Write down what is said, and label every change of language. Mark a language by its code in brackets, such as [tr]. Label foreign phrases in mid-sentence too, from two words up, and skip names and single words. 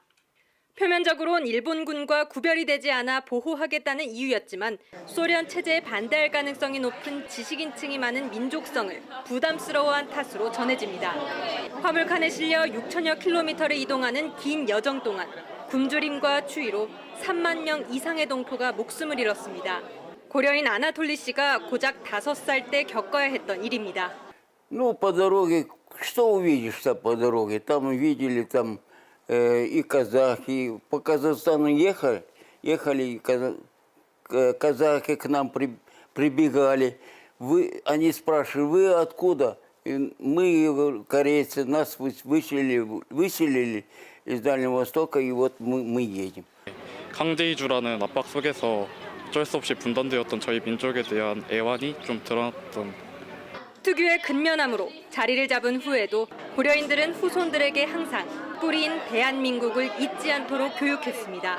[ko] 표면적으론 일본군과 구별이 되지 않아 보호하겠다는 이유였지만 소련 체제에 반대할 가능성이 높은 지식인층이 많은 민족성을 부담스러워한 탓으로 전해집니다. 화물칸에 실려 6천여 킬로미터를 이동하는 긴 여정 동안 굶주림과 추위로 3만 명 이상의 동포가 목숨을 잃었습니다. 고려인 아나톨리 씨가 고작 5살 때 겪어야 했던 일입니다. [ru] По дороге, что увидишь-то по дороге? Там видели там и казахи. По Казахстану ехали казахи к нам прибегали. Они спрашивали, вы откуда? И мы, корейцы, нас выселили из Дальнего Востока, и вот мы едем. [ko] 강제 이주라는 압박 속에서 어쩔 수 없이 분단되었던 저희 민족에 대한 애환이 좀 드러났던. 특유의 근면함으로 자리를 잡은 후에도 고려인들은 후손들에게 항상 뿌리인 대한민국을 잊지 않도록 교육했습니다.